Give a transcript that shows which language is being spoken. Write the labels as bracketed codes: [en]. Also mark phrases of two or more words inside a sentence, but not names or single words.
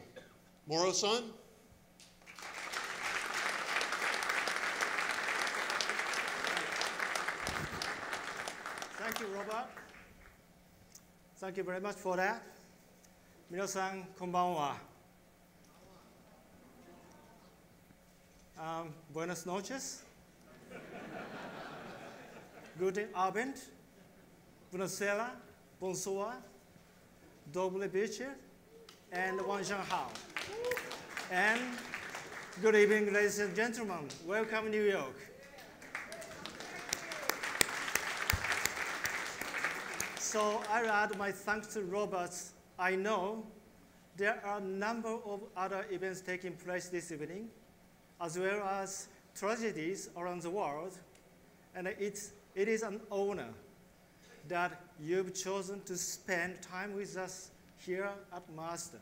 [en] Moro-san? Thank you, Robert. Thank you very much for that. [ja] 皆さん、こんばんは。 [es] Buenas noches. [de] Guten Abend. [it] Buonasera. Bonsoir. Doble bitte. [en] And Wanzhanghao. And good evening, ladies and gentlemen. Welcome, New York. So I add my thanks to Robert. I know there are a number of other events taking place this evening, as well as tragedies around the world, and it is an honor that you've chosen to spend time with us here at Mazda.